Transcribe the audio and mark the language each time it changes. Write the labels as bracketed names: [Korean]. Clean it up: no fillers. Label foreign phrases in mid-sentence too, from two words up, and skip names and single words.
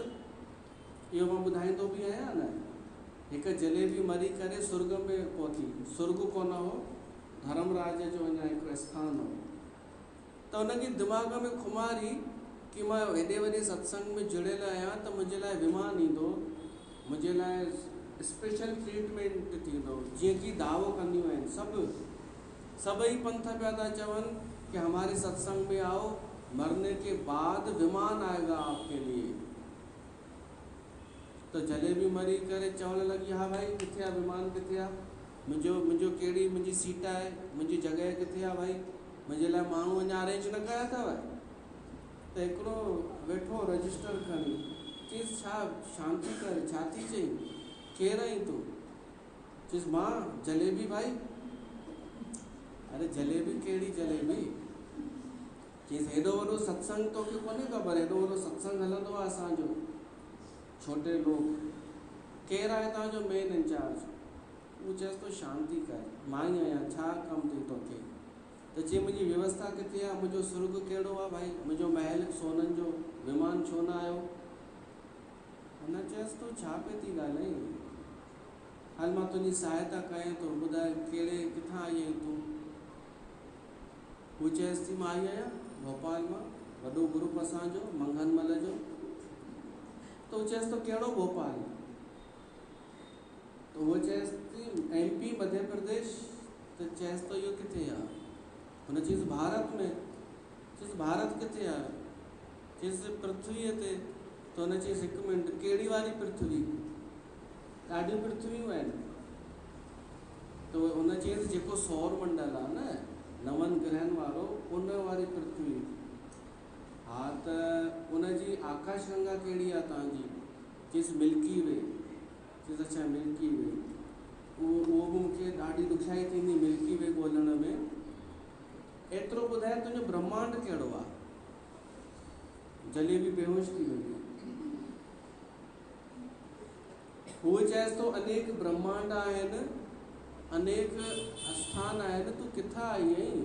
[Sindhi] इहो मां ॿुधाईंदो बि आहियां न। हिकु जलेबी मरी करे स्वर्ग में पहुती, स्वर्ग कोन हो, धर्मराज जो अञा हिकिड़ो स्थान हो। त उनखे दिमाग़ में खुमारी कि मां हेॾे वॾे सत्संग में जुड़ियल आहियां त मुंहिंजे लाइ विमान ईंदो, मुंहिंजे लाइ स्पेशल ट्रीटमेंट थींदो, जीअं कि दावो कंदियूं आहिनि सभई पंथ पिया था चवनि कि [Hindi] हमारे सत्संग में आओ, मरने के बाद विमान आएगा आपके लिए। [Sindhi] तो जलेबी मरी करे चवण लॻी, हा भाई किथे आहे विमान, किथे आहे मुंहिंजो कहिड़ी मुंहिंजी सीट आहे, मुंहिंजी जॻह किथे आहे भाई, मुंहिंजे लाइ माण्हू अञा अरेंज न कया अथव। त हिकिड़ो वेठो रजिस्टर खणी चईसि छा शांति कर, छा थी चई, केरु आहीं तूं? चईसि मां जलेबी भाई। अरे जलेबी कहिड़ी जलेबी? चईसि हेॾो वॾो सत्संग तोखे कोन्हे ख़बर, हेॾो वॾो सत्संग हलंदो आहे असांजो, [Hindi] छोटे लोग, [Sindhi] केरु आहे तव्हांजो मेन इंचार्ज? हू चएसि थो शांति कर, मां ई आहियां, छा कमु अथई तोखे? त चई मुंहिंजी व्यवस्था किथे आहे, मुंहिंजो स्वर्ग कहिड़ो आहे भाई, मुंहिंजो महल सोननि जो, विमान छो न आयो? हुन चएसि थो छा पे थी ॻाल्हाई, हल मां तुंहिंजी सहायता कयां थो, ॿुधाए कहिड़े किथां आई आहीं तूं? हू चएसि थी मां आई आहियां भोपाल मां, वॾो ग्रुप असांजो मंगनमल जो। त हू चएसि थो कहिड़ो भोपाल? त उहो चएसि थी MP मध्य प्रदेश। त चएसि थो इहो किथे आहे? हुन चईसि भारत में। चईसि भारत किथे आहे? चईसि पृथ्वीअ ते। त हुन चईसि हिकु मिंट, कहिड़ी वारी पृथ्वी? ॾाढियूं पृथ्वियूं आहिनि। त हुन चईसि जेको सौर मंडल आहे न, 9 ग्रहनि वारो, उन वारी पृथ्वी। हा त उनजी आकाश गंगा कहिड़ी आहे तव्हांजी? चईसि मिल्की वे। चईसि अच्छा मिल्की वे, उहो बि मूंखे ॾाढी ॾुखियाई थींदी मिल्की वे ॻोल्हण में। एतिरो ॿुधाए तुंहिंजो ब्रह्मांड कहिड़ो आहे? जलेबी बेहोश थी वई। हू चएसि थो अनेक ब्रह्मांड आहिनि, अनेक स्थान आहिनि, तूं किथां आई आहीं?